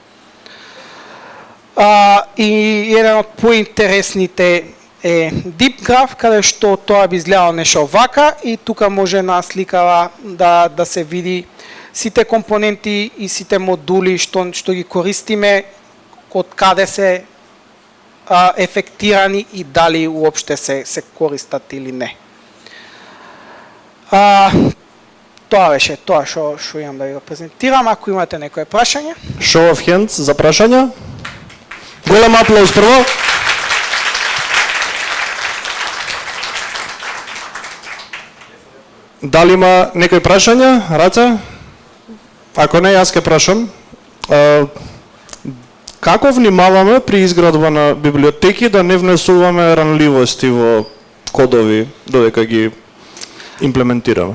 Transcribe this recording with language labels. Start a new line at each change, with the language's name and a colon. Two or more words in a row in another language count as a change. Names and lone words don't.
Macedonian: И еден од поинтересните е DeepGraph, каде што тоа би изгледало нешто вака, и тука може на сликава да се види сите компоненти и сите модули што ги користиме, од каде се ефектирани и дали уопште се користат или не. тоа беше тоа што имам да ви го презентирам. Ако имате некое прашање.
English: Show of hands
Macedonian: за прашања. Голем аплауз прво. Дали има некои прашања? Раце? Ако не, јас ќе прашам. Како внимаваме при изградба на библиотеки да не внесуваме ранливости во кодови додека ги имплементираме?